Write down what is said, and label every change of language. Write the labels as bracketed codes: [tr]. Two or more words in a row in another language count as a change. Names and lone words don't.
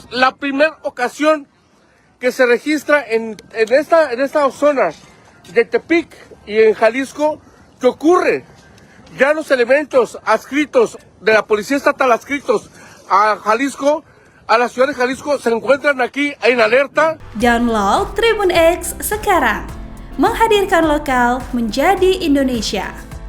[es] La primera ocasión que se registra en esta zona de Tepic y en Jalisco, que ocurre. Ya los elementos adscritos de la Policía Estatal adscritos a Jalisco, a la ciudad de Jalisco, se encuentran aquí en alerta. [id] Download Tribun X sekarang, menghadirkan lokal menjadi Indonesia.